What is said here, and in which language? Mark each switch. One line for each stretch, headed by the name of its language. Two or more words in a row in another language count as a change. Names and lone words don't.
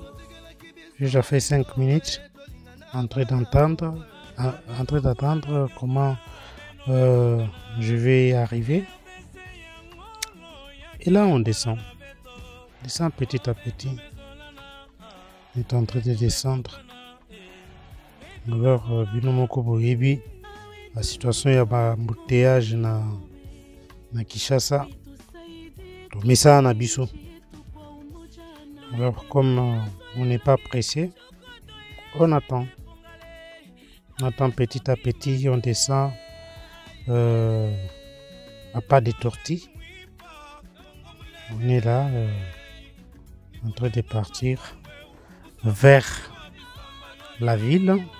French: J'ai déjà fait 5 minutes en train d'attendre comment je vais arriver. Et là, on descend. On descend petit à petit. On est en train de descendre.
Lingala: Alors, binomoko boyebi,
French: la situation
Lingala: ya ba embouteillage na Kinshasa.
French: Mais ça,
Lingala: na biso.
French: Alors, comme on n'est pas pressé, on attend. On attend petit à petit, on descend à pas de tortilles. On est là, en train de partir vers la ville.